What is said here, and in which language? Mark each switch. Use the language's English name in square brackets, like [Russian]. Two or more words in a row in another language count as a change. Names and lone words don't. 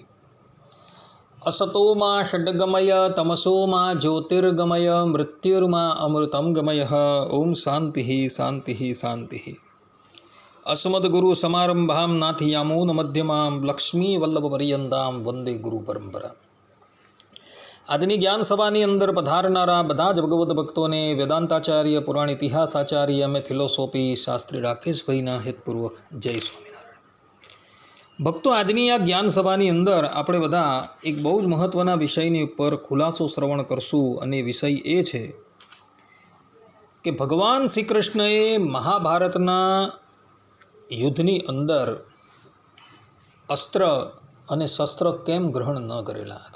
[Sanskrit] असतो मा षड्गमय तमसो मा ज्योतिर्गमय मृत्युर्मा अमृतं गमय। ओम शांति शांति शांति। अस्मद्गुरुसमारम्भां नाथयामूनमध्यमां लक्ष्मीवल्लभपर्यन्तां वंदे गुरुपरंपरा। [Gujarati] આજની જ્ઞાન સભાની અંદર પધારનારા બધા જ ભગવદ્ ભક્તોને વેદાંતાચાર્ય પુરાણ ઇતિહાસાચાર્ય અમે ફિલોસોફી શાસ્ત્રી રાકેશભાઈના હેતપૂર્વક જય સ્વામિનારાયણ। ભક્તો, આજની આ જ્ઞાન સભાની અંદર આપણે બધા એક બહુ જ મહત્ત્વના વિષયની ઉપર ખુલાસો શ્રવણ કરશું, અને વિષય એ છે કે ભગવાન શ્રી કૃષ્ણએ મહાભારતના યુદ્ધની અંદર અસ્ત્ર અને શસ્ત્ર કેમ ગ્રહણ ન કરેલા હતા।